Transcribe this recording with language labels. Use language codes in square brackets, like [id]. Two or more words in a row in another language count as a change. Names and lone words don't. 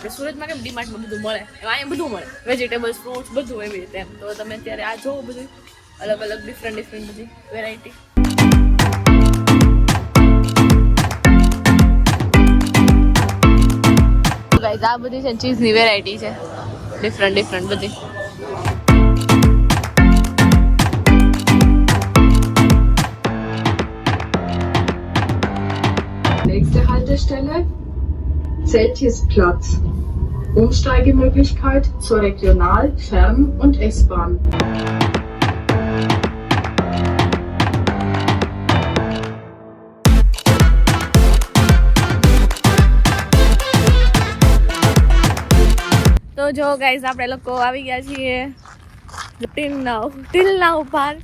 [gu] આપણે સુરતમાં કેમ ડીમાર્ટમાં બધું મળે, અહીંયા બધું મળે, [en] vegetables, fruits, [gu] બધું એવી રીતે એમ. તો તમે અત્યારે આ જોવો બધું અલગ અલગ ડિફરન્ટ બધી વેરાયટી. ગાઈઝ આ બધી છે ચીઝની વેરાયટી છે, ડિફરન્ટ બધી. [de] Nächste Haltestelle Zeltisplatz. Umsteigemöglichkeit zur Regional-, Fern- und S-Bahn. [gu] તો જો ગાઈઝ આપણે લોકો આવી ગયા છીએ ટીલનાવ પાર્ક.